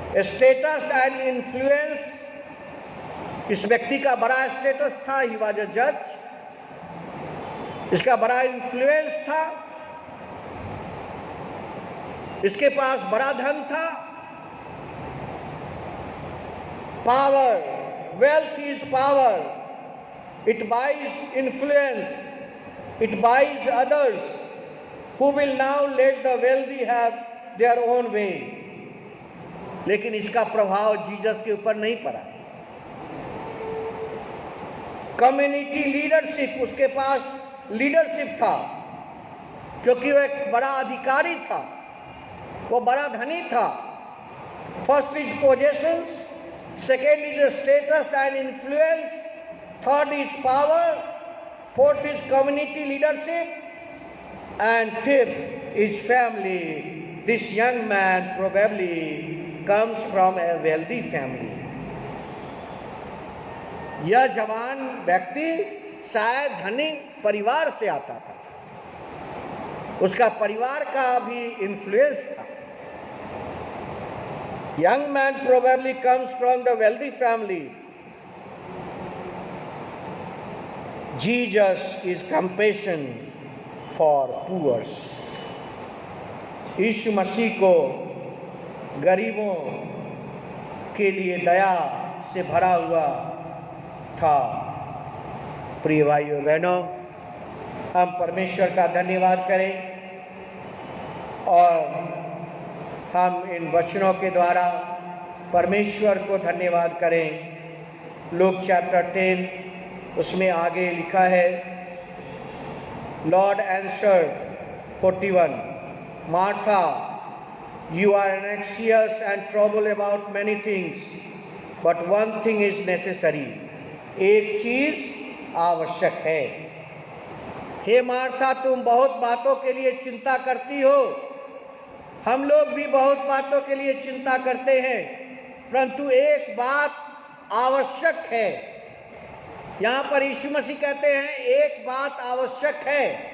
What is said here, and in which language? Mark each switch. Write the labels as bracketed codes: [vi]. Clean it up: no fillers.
[en] status and influence, [hi] इस व्यक्ति का बड़ा स्टेटस था, [en] he was a जज, [hi] इसका बड़ा इन्फ्लुएंस था, इसके पास बड़ा धन था। [en] Power, wealth is power, it buys influence, it buys others who will now let the wealthy have their own way। [hi] लेकिन इसका प्रभाव जीसस के ऊपर नहीं पड़ा। कम्युनिटी लीडरशिप, उसके पास लीडरशिप था क्योंकि वह एक बड़ा अधिकारी था, वो बड़ा धनी था। [en] First is possessions, second is status and influence, third is power, fourth is community leadership, and fifth is family. This young man probably comes from a wealthy family. [hi] यह जवान व्यक्ति शायद धनी परिवार से आता था, उसका परिवार का भी इन्फ्लुएंस था। [en] Young man probably comes from the wealthy family. Jesus is compassion for poor. [hi] यीशु मसीह को गरीबों के लिए दया से भरा हुआ था। प्रिय भाइयों बहनों, हम परमेश्वर का धन्यवाद करें और हम इन वचनों के द्वारा परमेश्वर को धन्यवाद करें। [en] Luke chapter 10, [hi] उसमें आगे लिखा है, [en] Lord answered 41, Martha, you are anxious and troubled about many things, but one thing is necessary. [hi] एक चीज आवश्यक है। हे मार्था, तुम बहुत बातों के लिए चिंता करती हो। हम लोग भी बहुत बातों के लिए चिंता करते हैं, परंतु एक बात आवश्यक है। यहां पर यीशु मसीह कहते हैं एक बात आवश्यक है।